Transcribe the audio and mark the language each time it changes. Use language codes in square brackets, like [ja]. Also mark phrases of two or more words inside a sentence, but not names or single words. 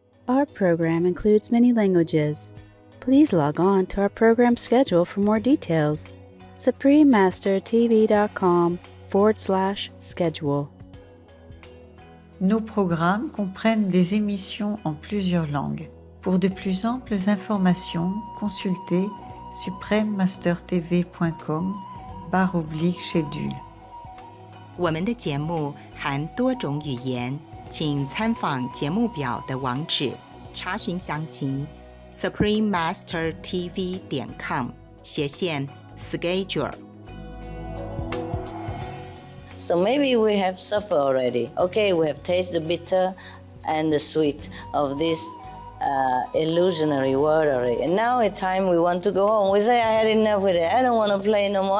[en] Our program includes many languages. Please log on to our program schedule for more details. suprememastertv.com/schedule. [fr] Nos programmes comprennent des émissions en plusieurs langues. Pour de plus amples informations, consultez suprememastertv.com/schedule。 [zh] 我们的节目含多种语言，请参访节目表的网址，查询详情 suprememastertv.com/schedule。 [en] So maybe we have suffered already. Okay, we have tasted the bitter and the sweet of this illusionary world already. And now it's time we want to go home. We say, I had enough with it. I don't want to play no more.